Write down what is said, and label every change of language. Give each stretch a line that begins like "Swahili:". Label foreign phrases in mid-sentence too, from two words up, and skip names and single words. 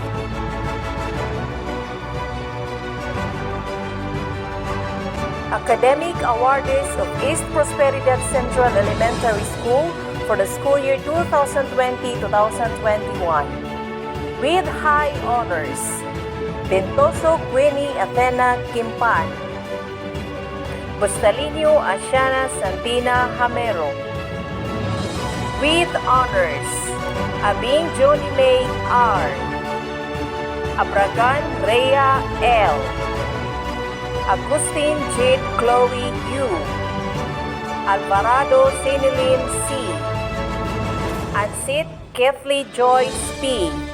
English: Academic Awardees of East Prosperidad Central Elementary School for the school year 2020-2021. With high honors, Ventoso Queenie Athena Kimpan, Bustalino Asiana Santina Hamero. With honors, Abing Johnny May R, Abragan Rhea L, Agustin Jade Chloe U, Alvarado Sinilin C, Ansit Kathleen Joyce P,